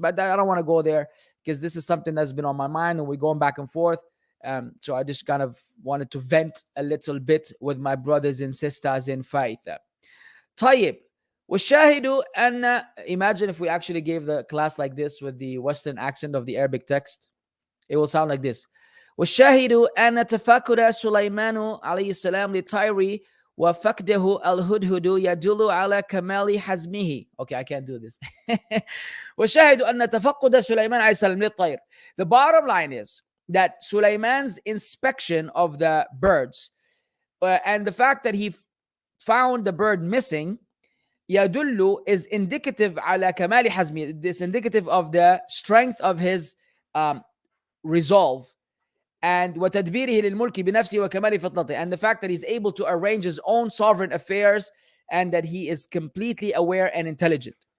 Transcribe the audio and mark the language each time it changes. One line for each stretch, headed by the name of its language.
English: But I don't want to go there because this is something that's been on my mind and we're going back and forth. So I just kind of wanted to vent a little bit with my brothers and sisters in faith.
Arabic: طيب, والشاهد أن,
English: imagine if we actually gave the class like this with the Western accent of the Arabic text. It will sound like this.
Arabic: والشاهد أن تفكر سليمان عليه السلام لطير وفقده الهدهد يدل على كمال حزمه.
English: Okay, I can't do this.
Arabic: والشاهد أن تفقد سليمان عليه السلام للطير.
English: The bottom line is that Sulaiman's inspection of the birds and the fact that he found the bird missing,
Arabic: يدل,
English: is indicative
Arabic: على كمال حزمه.
English: This indicative of the strength of his resolve, and
Arabic: وتدبيره للملك بنفسه وكمال فطنته,
English: and the fact that he's able to arrange his own sovereign affairs and that he is completely aware and intelligent.